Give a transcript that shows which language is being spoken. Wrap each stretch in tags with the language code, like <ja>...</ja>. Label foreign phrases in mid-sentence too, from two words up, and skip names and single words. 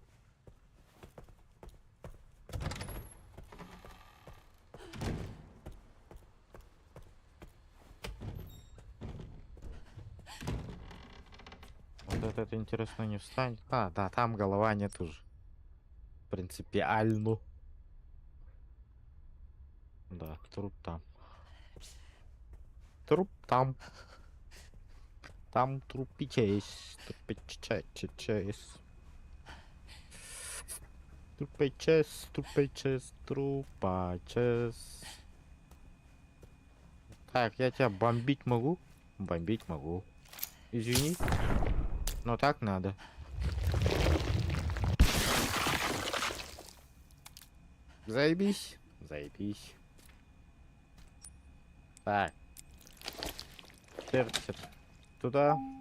<ru>Вот этот, интересно, не встанет. А, да, там голова нет уже. Принципиально. Да, труп там. Труп там. Там трупичес. Трупичес. Трупичес, трупичес, трупачес. Так, я тебя бомбить могу? Бомбить могу. Извини, но так надо. Заебись. Заебись. Так, сердце туда.</ru>